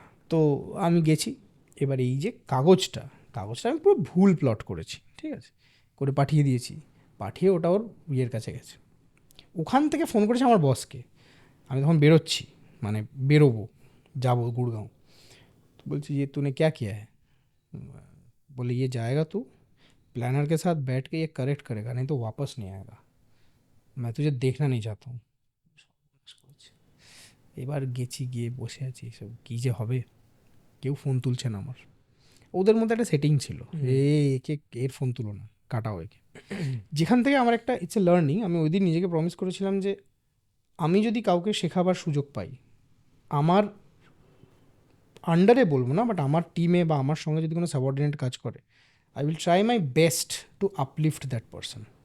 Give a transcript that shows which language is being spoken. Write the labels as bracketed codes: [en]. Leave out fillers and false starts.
[bn] তো আমি গেছি, এবার এই যে কাগজটা আমি পুরো ভুল প্লট করেছি, ঠিক আছে, করে পাঠিয়ে দিয়েছি। পাঠিয়ে ওটা ওর ইয়ের কাছে গেছে, ওখান থেকে ফোন করেছে আমার বসকে। আমি তখন বেরোচ্ছি, মানে বেরোবো, যাবো গুড়গাঁও। [hi] तो बोलती ये तूने क्या किया है? बोले ये जाएगा तू प्लानर के साथ बैठ के ये करेक्ट करेगा, नहीं तो वापस नहीं आएगा, मैं तुझे देखना नहीं चाहता हूँ। [bn] এবার গেছি, গিয়ে বসে আছি, সব কী যে হবে, কেউ ফোন তুলছে না আমার। ওদের মধ্যে একটা সেটিং ছিল, একে এর ফোন তুলো না, কাটাও একে। যেখান থেকে আমার একটা [en] it's a learning, [bn] আমি ওই দিন নিজেকে প্রমিস করেছিলাম যে আমি যদি কাউকে শেখাবার সুযোগ পাই, আমার আন্ডারে বলবো না, বাট আমার টিমে বা আমার সঙ্গে যদি কোনো সাবঅর্ডিনেট কাজ করে, [en] I will try my best to uplift that person.